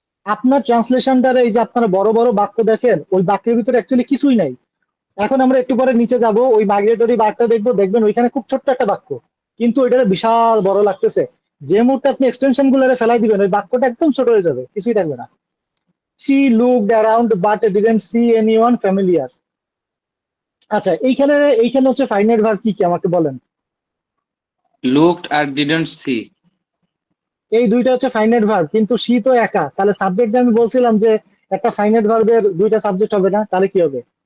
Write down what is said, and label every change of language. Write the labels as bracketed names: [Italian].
[Bangla] আপনার ট্রান্সলেশন দ্বারা এই যে আপনারা বড় বড় বাক্য দেখেন, ওই বাক্যের ভিতরে অ্যাকচুয়ালি কিছুই নাই। এখন আমরা একটু পরে নিচে যাব, ওই মাইগ্রেটরি বার্ডটা দেখবো, দেখবেন ওইখানে খুব ছোট্ট একটা বাক্য, কিন্তু ওইটা বিশাল বড় লাগতেছে। যে মুহূর্তে আপনি এক্সটেনশন গুলো ফেলাই দিবেন, ওই বাক্যটা একদম ছোট হয়ে যাবে, কিছুই থাকবে না। [English] She looked around but didn't see anyone familiar. [Bangla] আচ্ছা, এইখানে এইখানে হচ্ছে ফাইনাইট ভার্ব কি কি আমাকে বলেন। Looked আর didn't C. এই দুইটা হচ্ছে ফাইনাইট ভার্ব, কিন্তু সি তো একা, তাহলে সাবজেক্ট আমি বলছিলাম যে একটা ফাইনাইট ভার্বের দুইটা সাবজেক্ট হবে না, তাহলে কি হবে?